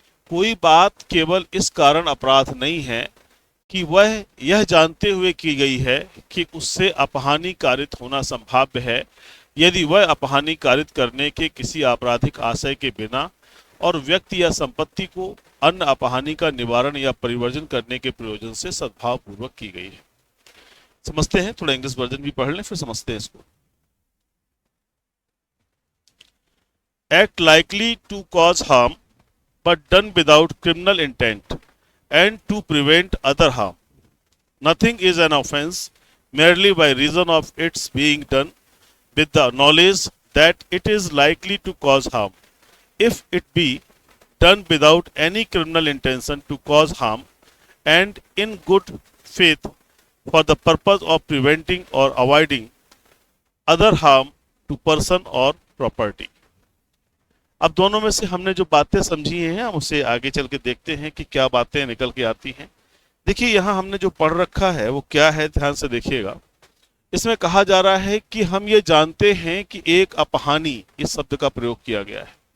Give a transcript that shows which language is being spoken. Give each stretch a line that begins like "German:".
Hindi: कोई बात केवल इस कारण अपराध नहीं है कि वह यह जानते हुए की गई है कि उससे अपहानि कारित होना संभाव्य है, यदि वह अपहानि कारित करने के किसी आपराधिक आशय के बिना और व्यक्ति या संपत्ति को अन्य अपहानि का निवारण या परिवर्जन करने के प्रयोजन से सद्भाव पूर्वक की गई है। समझते हैं, थोड़ा इंग्लिश वर्जन भी पढ़ लें फिर समझते हैं इसको।
English: Act likely to cause harm but done without criminal intent and to prevent other harm. Nothing is an offense merely by reason of its being done with the knowledge that it is likely to cause harm. If it be done without any criminal intention to cause harm and in good faith for the purpose of preventing or avoiding other harm to person or property.
Hindi: अब दोनों में से हमने जो बातें समझी हैं, हम उसे आगे चल के देखते हैं कि क्या बातें निकल के आती हैं। देखिए, यहाँ हमने जो पढ़ रखा है वो क्या है, ध्यान से देखिएगा। इसमें कहा जा रहा है कि हम ये जानते हैं कि एक अपहानि, इस शब्द का प्रयोग किया गया है।